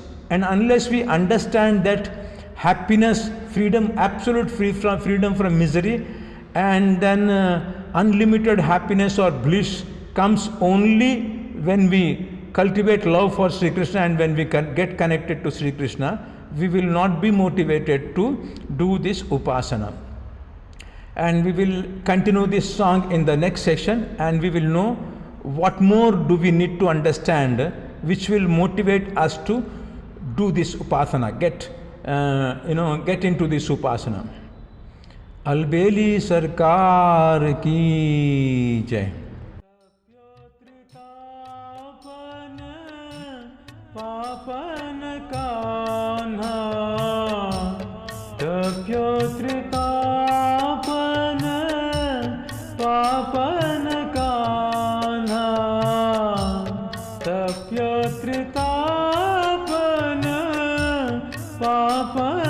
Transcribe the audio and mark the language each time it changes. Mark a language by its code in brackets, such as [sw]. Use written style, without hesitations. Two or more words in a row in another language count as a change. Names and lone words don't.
[en] And unless we understand that happiness, freedom, absolute freedom from misery, and then unlimited happiness or bliss comes only when we cultivate love for Sri Krishna and when we get connected to Sri Krishna, we will not be motivated to do this upasana. And we will continue this song in the next session, and we will know what more do we need to understand which will motivate us to do this upasana, get into this upasana. [hi] अलबेली सरकार की जय. Papan kanha tapyotritapan papan kanha tapyotritapan papan